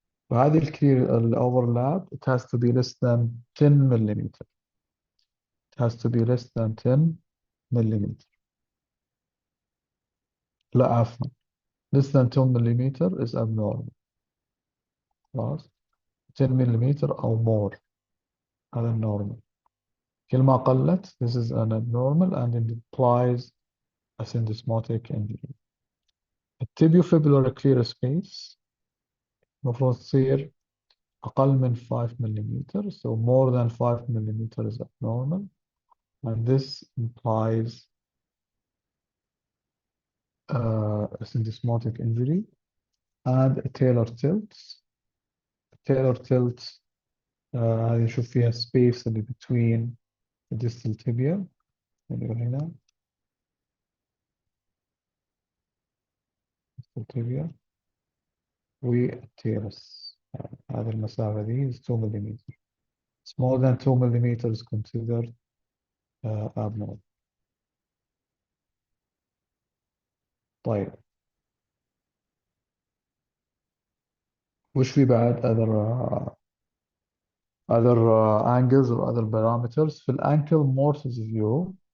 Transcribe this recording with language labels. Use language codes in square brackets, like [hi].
[ar] فهذه الكلير الأوفرلاب [en] it has to be less than 10 millimeter. It has to be less than 10 millimeter. [ar] لا عفوا، [en] less than 2 millimeter is abnormal. [ar] خلاص 10 millimeter أو [en] more [ar] هذا النورمال. كل ما قلت [en] this is an abnormal and it implies a syndesmotic injury. التibiofibular clear space [ar] المفروض تصير أقل من [en] 5 millimeter, so more than 5 millimeter is abnormal, and this implies a syndesmotic injury. And a tailor tilt. tailor tilt [ar] هذه نشوف فيها [en] space اللي between the distal tibia [ar] اللي هنا [en] distal tibia والتيرس. [ar] هذه المسافة دي [en] is 2 millimeter. It's more than 2 millimeters considered abnormal. [ar] طيب وش في بعد [en] other angles or other parameters [ar] في الانكل [en] mortise view.